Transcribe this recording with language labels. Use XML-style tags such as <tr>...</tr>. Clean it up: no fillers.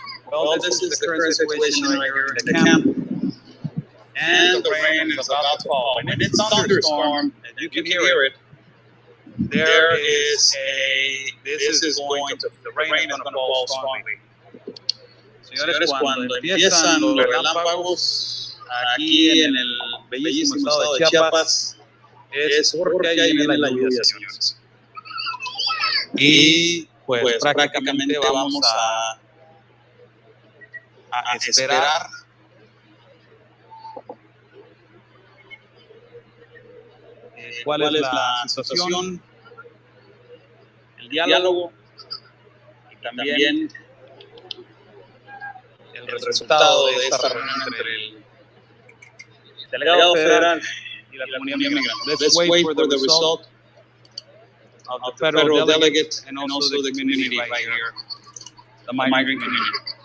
<en>Well, this is the current situation right here in the camp. And the rain is about to fall. When it's thunderstorm, and you can hear it, this is going to, the rain is going to fall strongly.</en> <es>Señores, cuando empiezan los relámpagos aquí en el bellísimo estado de Chiapas, es porque ahí viene la lluvia, señores. Y pues prácticamente vamos a esperar cuál es la situación, el diálogo y también el resultado de esta reunión entre el delegado federal y la comunidad migrante.</es> <en>Let's wait for the result of the federal delegate and also the community right here, the migrant community.</en>